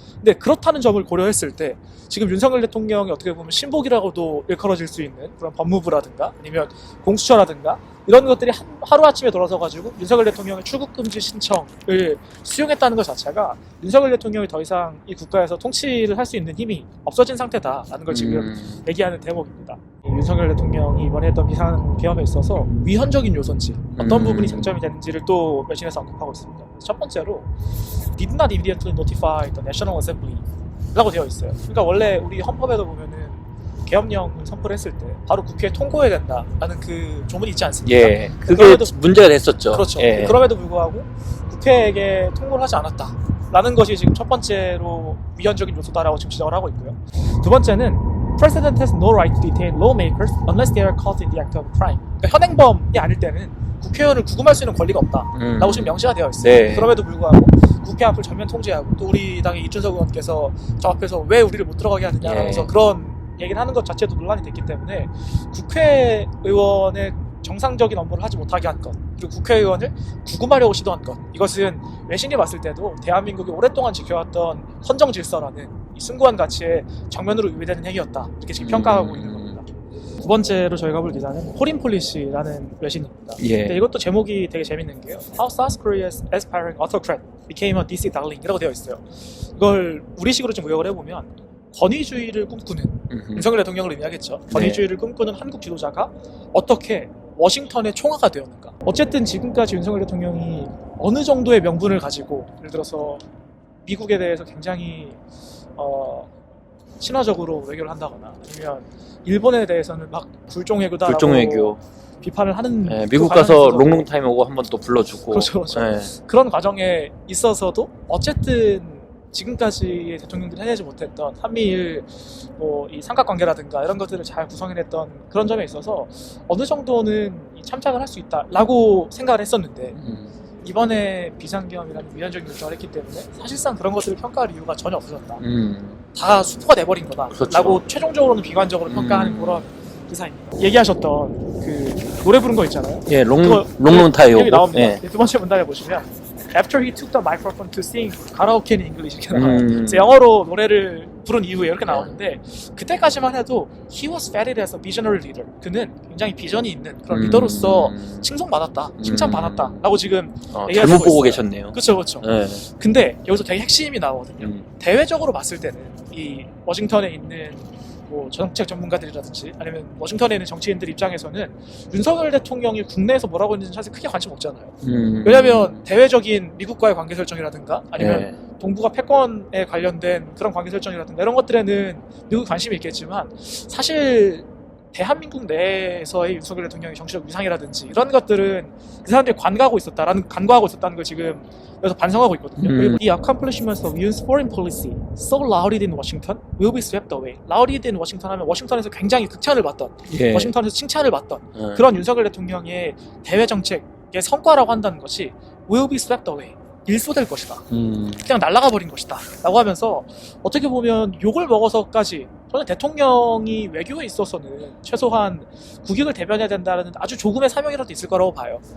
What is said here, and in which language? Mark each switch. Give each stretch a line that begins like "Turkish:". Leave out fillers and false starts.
Korean: 근데 그렇다는 점을 고려했을 때 지금 윤석열 대통령이 어떻게 보면 신복이라고도 일컬어질 수 있는 그런 법무부라든가 아니면 공수처라든가 이런 것들이 하루아침에 돌아서가지고 윤석열 대통령의 출국금지 신청을 수용했다는 것 자체가 윤석열 대통령이 더 이상 이 국가에서 통치를 할 수 있는 힘이 없어진 상태다라는 걸 지금 얘기하는 대목입니다. 윤석열 대통령이 이번에 했던 비상계엄에 있어서 위헌적인 요소인지 어떤 부분이 쟁점이 되는지를 또 외신에서 언급하고 있습니다. 첫 번째로
English: did not immediately notify the National Assembly
Korean: 라고 되어 있어요. 그러니까 원래 우리 헌법에도 보면은 계엄령을 선포를 했을 때 바로 국회에 통고해야 된다라는 그 조문이 있지 않습니까? 예. 그게 문제가 됐었죠. 그렇죠. 예. 그럼에도 불구하고 국회에게 통보를 하지 않았다라는 것이 지금 첫 번째로 위헌적인 요소다라고 지금 지적을 하고 있고요.
English: 두 번째는 President has no right to detain lawmakers unless they are caught in the act of a crime.
Korean: 그러니까 현행범이 아닐 때는 국회의원을 구금할 수 있는 권리가 없다라고 지금 명시가 되어 있어요. 네. 그럼에도 불구하고 국회 앞을 전면 통제하고 또 우리 당의 이준석 의원께서 저 앞에서 왜 우리를 못 들어가게 하느냐라면서 예. 그런 얘기를 하는 것 자체도 논란이 됐기 때문에 국회의원의 정상적인 업무를 하지 못하게 한 것, 그리고 국회의원을 구금하려고 시도한 것, 이것은 외신이 봤을 때도 대한민국이 오랫동안 지켜왔던 헌정 질서라는 이 숭고한 가치에 정면으로 위배되는 행위였다, 이렇게 지금 평가하고 있는 겁니다. 두 번째로 저희가 볼 기사는 포린 폴리시라는 외신입니다. 예. 근데 이것도 제목이 되게 재밌는 게요.
English: How South Korea's aspiring autocrat became a DC darling
Korean: 이라고 되어 있어요. 이걸 우리식으로 좀 요약을 해보면 권위주의를 꿈꾸는 윤석열 대통령을 의미하겠죠. 권위주의를 꿈꾸는 한국 지도자가 어떻게 워싱턴의 총화가 되었는가. 어쨌든 지금까지 윤석열 대통령이 어느 정도의 명분을 가지고, 예를 들어서 미국에 대해서 굉장히 친화적으로 외교를 한다거나 아니면 일본에 대해서는 막 불종외교다라고 불종외교 비판을 하는, 예, 미국 가서 롱롱타임 오고 한번 또 불러주고. 그렇죠. 예. 그런 과정에 있어서도 어쨌든 지금까지의 대통령들이 해내지 못했던 한미일 이 삼각관계라든가 이런 것들을 잘 구성해냈던 그런 점에 있어서 어느 정도는 참작을 할 수 있다라고 생각을 했었는데 이번에 비상계엄이라는 위헌적인 결정을 했기 때문에 사실상 그런 것들을 평가할 이유가 전혀 없어졌다. 다 수포가 돼버린 거다. 그렇죠. 라고 최종적으로는 비관적으로 평가하는 그런 기사입니다. 얘기하셨던 그 노래 부른 거 있잖아요. 예, 그거 롱롱타요. 여기 나옵니다. 예. 두 번째 문단에 보시면
English: After he took the microphone to sing karaoke in English
Korean: 이렇게 나와요. 음. 그래서 영어로 노래를 부른 이후에 이렇게 나오는데 그때까지만 해도
English: he was feted as a visionary leader.
Korean: 그는 굉장히 비전이 있는 그런 리더로서 칭송받았다, 칭찬받았다 라고 지금 얘기할 잘못 보고 있어요. 계셨네요. 그렇죠, 그렇죠. 예. 근데 여기서 되게 핵심이 나오거든요. 음. 대외적으로 봤을 때는 이 워싱턴에 있는 뭐 정책 전문가들이라든지 아니면 워싱턴에 있는 정치인들 입장에서는 윤석열 대통령이 국내에서 뭐라고 했는지 사실 크게 관심 없잖아요. 왜냐하면 대외적인 미국과의 관계 설정이라든가 아니면 예. 동북아 패권에 관련된 그런 관계 설정이라든가 이런 것들에는 미국이 관심이 있겠지만 사실 대한민국 내에서의 윤석열 대통령의 정치적 위상이라든지 이런 것들은 그 사람들이 간과하고 있었다는 걸 지금 여기서 반성하고 있거든요.
English: The accomplishments of U.S. foreign policy so lauded in Washington will be swept away. lauded in Washington
Korean: 하면 워싱턴에서 굉장히 극찬을 받던, 예. 워싱턴에서 칭찬을 받던 예. 그런 윤석열 대통령의 대외 정책의 성과라고 한다는 것이
English: will be swept away.
Korean: 일소될 것이다. 그냥 날아가 버린 것이다. 라고 하면서 어떻게 보면 욕을 먹어서까지 저는 대통령이 외교에 있어서는 최소한 국익을 대변해야 된다는 아주 조금의 사명이라도 있을 거라고 봐요.